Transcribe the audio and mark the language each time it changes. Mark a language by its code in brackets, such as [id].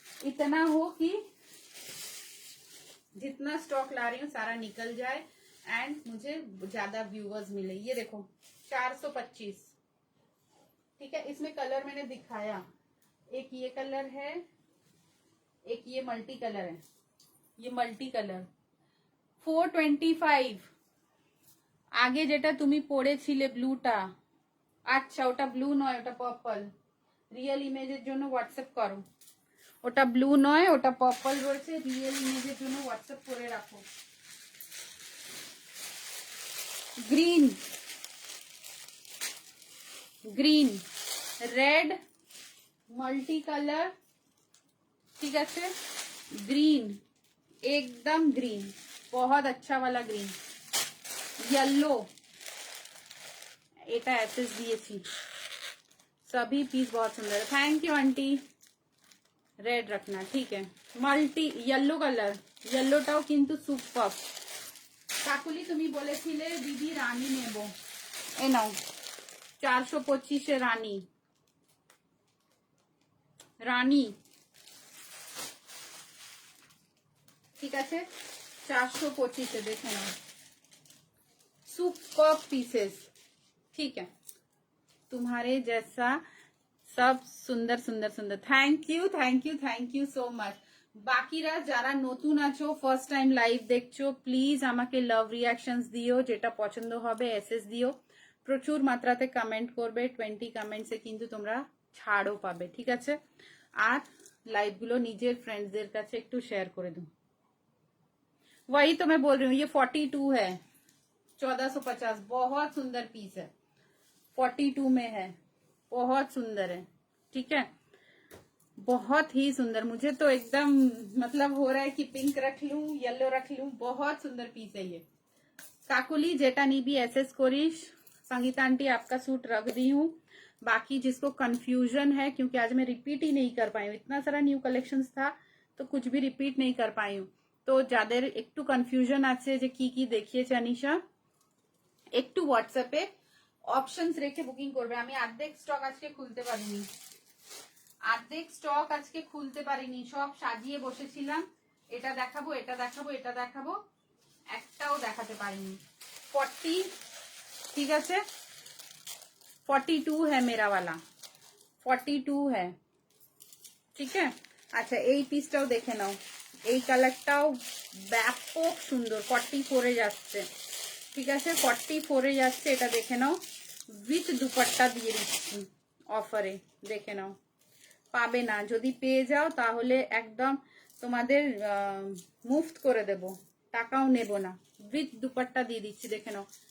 [hi] इतना हो कि जितना स्टॉक ला रही हूँ सारा निकल जाए एंड मुझे ज्यादा व्यूअर्स मिले। ये देखो 425, ठीक है, इसमें कलर मैंने दिखाया, एक ये कलर है, एक ये मल्टी कलर है, ये मल्टी कलर 425। [bn] আগে যেটা তুমি পড়েছিলে ব্লুটা, আচ্ছা ওটা ব্লু নয়, ওটা পার্পল, রিয়েল ইমেজের জন্য হোয়াটসঅ্যাপ করো, ওটা ব্লু নয়, ওটা পার্পল রয়েছে, রিয়েল ইমেজের জন্য হোয়াটসঅ্যাপ করে রাখো। Green, green, red, multi colour, ঠিক আছে, গ্রিন, [hi] एकदम ग्रीन, बहुत अच्छा वाला ग्रीन, येलो, [bn] এটা এসএস দিয়েছি। [hi] सभी पीस बहुत सुंदर है। Thank you aunty. रेड रखना, ठीक है। [bn] মাল্টি [hi] येलो कलर, [bn] येलोটাও কিন্তু সুপার। কাকুলি তুমি বলেছিলে দিদি রানী নেব, এ নাও 425 এ রানী, রানী ঠিক আছে 425 এ, দেখে নাও [hi] सुपर पीसेस, ठीक है। तुम्हारे जैसा सब सुंदर सुंदर सुंदर। Thank you thank you thank you so much. [bn] বাকিরা যারা নতুন আছো, ফার্স্ট টাইম লাইভ দেখছো, প্লিজ আমাকে লাভ রিয়াকশনস দিও, যেটা পছন্দ হবে এসএস দিও, প্রচুর মাত্রাতে কমেন্ট করবে, 20 কমেন্টসে কিন্তু তোমরা ছাড়ও পাবে, ঠিক আছে। আর লাইভগুলো নিজের ফ্রেন্ডসদের কাছে একটু শেয়ার করে দিও। [hi] वही तो मैं बोल रही हूँ, ये 42 है, 1450, बहुत सुंदर पीस है, 42 में है, बहुत सुंदर है, ठीक है, बहुत ही सुंदर। मुझे तो एकदम मतलब हो रहा है कि पिंक रख लूं, येलो रख लूं, बहुत सुंदर पीस है ये। काकुली [bn] जेटा निबी एसएस कोरिश, [hi] संगीता आंटी आपका सूट रख दी हूँ। बाकी जिसको कंफ्यूजन है, क्योंकि आज मैं रिपीट ही नहीं कर पाई हूँ, इतना सारा न्यू कलेक्शंस था तो कुछ भी रिपीट नहीं कर पाई हूँ, तो [bn] যাদের একটু কনফিউশন আছে যে কি দেখিয়েছে আনিশা, একটু হোয়াটসঅ্যাপে অপশনস রেখে বুকিং করবে। আমি অর্ধেক স্টক আজকে খুলতে পারিনি, অর্ধেক স্টক আজকে খুলতে পারিনি, সব সাজিয়ে বসেছিলাম, এটা দেখাবো এটা দেখাবো এটা দেখাবো, একটাও দেখাতে পারিনি। [hi] 40, [bn] ঠিক আছে [hi] 42 है मेरा वाला, 42 है, ঠিক है। [bn] আচ্ছা এই পিসটাও দেখে নাও, এই কালারটাও ব্যাপক সুন্দর, 44 এ যাচ্ছে, ঠিক আছে 44 এ যাচ্ছে, এটা দেখে নাও, উইথ দুপাট্টা দিয়ে দিচ্ছি অফারে, দেখে নাও। পাবে না, যদি পেয়ে যাও তাহলে একদম তোমাদের মুফট করে দেব, টাকাও নেব না, উইথ দুপাট্টা দিয়ে দিচ্ছি, দেখে নাও।